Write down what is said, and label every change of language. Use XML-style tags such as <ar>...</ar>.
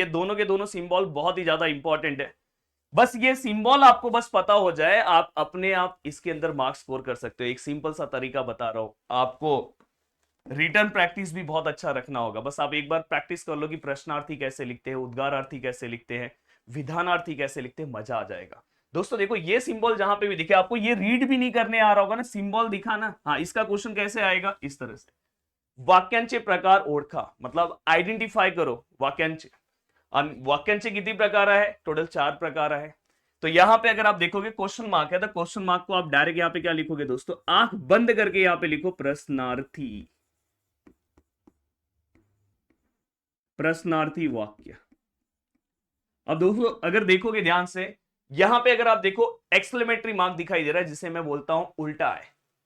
<hi>ये दोनों के दोनों सिंबल बहुत ही ज्यादा इंपॉर्टेंट है. बस ये सिंबल आपको बस पता हो जाए, आप अपने आप इसके अंदर मार्क्स स्कोर कर सकते हो. एक सिंपल सा तरीका बता रहा हूं आपको. रिटर्न प्रैक्टिस भी बहुत अच्छा रखना होगा. बस आप एक बार प्रैक्टिस कर लो कि प्रश्नार्थी कैसे लिखते हैं, उद्गारार्थी कैसे लिखते हैं, विधानार्थी कैसे लिखते हैं, मजा आ जाएगा. दोस्तों देखो ये सिंबल जहां पे भी दिखे, आपको ये रीड भी नहीं करने आ रहा होगा ना, सिंबल दिखा ना, हाँ इसका क्वेश्चन कैसे आएगा? इस तरह से.</hi> <mr>वाक्यांचे प्रकार ओळखा,</mr> <hi>मतलब आयडेंटिफाय करो</hi> <mr>वाक्यांचे. आणि वाक्यांचे किती प्रकार आहे? टोटल 4 प्रकार आहे.</mr> <hi>तो यहां पे अगर आप देखोगे क्वेश्चन मार्क है, तो क्वेश्चन मार्क को आप डायरेक्ट यहां पे क्या लिखोगे दोस्तों? आंख बंद करके यहां पे लिखो प्रश्नार्थी. प्रश्नार्थी वाक्य. अब दोस्तों अगर देखोगे ध्यान से, यहां पे अगर आप देखो एक्सक्लेमेटरी मार्क दिखाई दे रहा है, जिसे मैं बोलता हूं उल्टा है.</hi>